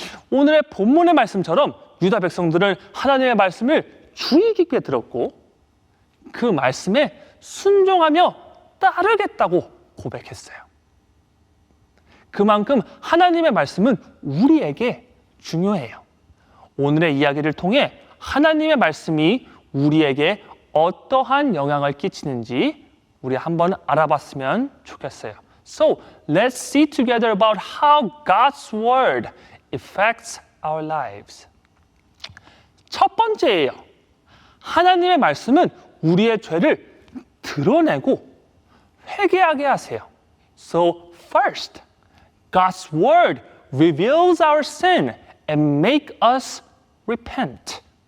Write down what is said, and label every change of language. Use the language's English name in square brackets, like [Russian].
[Korean] 오늘의 본문의 말씀처럼 유다 백성들은 하나님의 말씀을 주의 깊게 들었고 그 말씀에 순종하며 따르겠다고 고백했어요. 그만큼 하나님의 말씀은 우리에게 중요해요. 오늘의 이야기를 통해 하나님의 말씀이 우리에게 어떠한 영향을 끼치는지 우리 한번 알아봤으면 좋겠어요. [English] So, let's see together about how God's word affects our lives. [Korean] 첫 번째예요. 하나님의 말씀은 우리의 죄를 드러내고 회개하게 하세요. [English] So, first, God's word reveals our sin and make us repent.